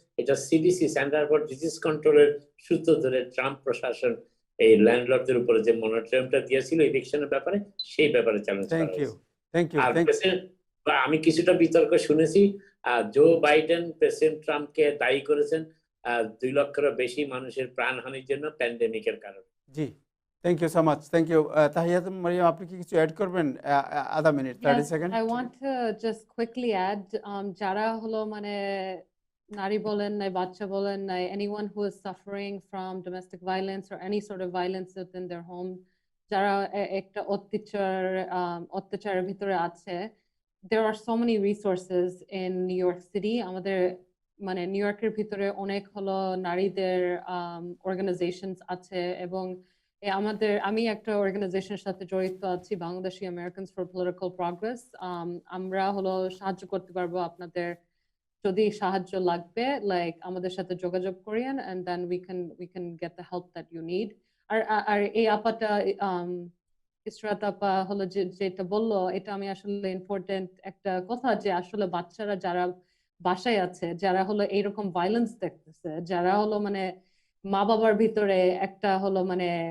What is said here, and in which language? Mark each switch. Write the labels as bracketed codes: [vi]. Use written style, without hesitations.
[bn] এটা CDC, centre for disease কন্ট্রোলের সূত্র ধরে ট্রাম্প প্রশাসন এই ল্যান্ডলর্ডদের উপরে যে মনিটরিয়ামটা দিয়েছিল ইলেকশনের ব্যাপারে, সেই ব্যাপারে চ্যালেঞ্জ করা হয়েছে। আর আমি কিছুটা বিতর্ক শুনেছি, জো বাইডেন প্রেসিডেন্ট ট্রাম্পকে দায়ী করেছেন 2 লক্ষেরও বেশি মানুষের প্রাণহানির জন্য প্যান্ডেমিকের কারণে। [en] জি, thank you so much, thank you. [bn] তাহিয়াত Mariam, আপনি কি কিছু অ্যাড করবেন? আধা minute, 30 second. [en] I want to just quickly add, [bn] যারা হলো মানে নারী বলেন নাই, [en] বাচ্চা বলেন নাই, anyone who is suffering from domestic violence or any sort of violence within their home, [bn] যারা একটা অত্যাচারের ভিতরে আছে, [en] there are so many resources in New York City. [bn] আমাদের মানে নিউ ইয়র্কের ভিতরে অনেক হলো নারীদের অর্গানাইজেশনস আছে, এবং আমি একটা অর্গানাইজেশনের সাথে জড়িত আছি, Bangladeshi Americans for political progress. আমরা হলো সাহায্য করতে পারবো আপনাদের যদি সাহায্য লাগবে লাইক আমাদের সাথে যোগাযোগ করিয়েন [en] and then we can get the help that you need [bn] আর এই আপাটা ইসরাত আপা হলো যেটা বললো এটা আমি আসলে ইম্পর্টেন্ট একটা কথা যে আসলে বাচ্চারা যারা বাসায় আছে যারা হলো এইরকম ভায়োলেন্স দেখতেছে যারা হলো মানে মা বাবার ভিতরে একটা হলো মানে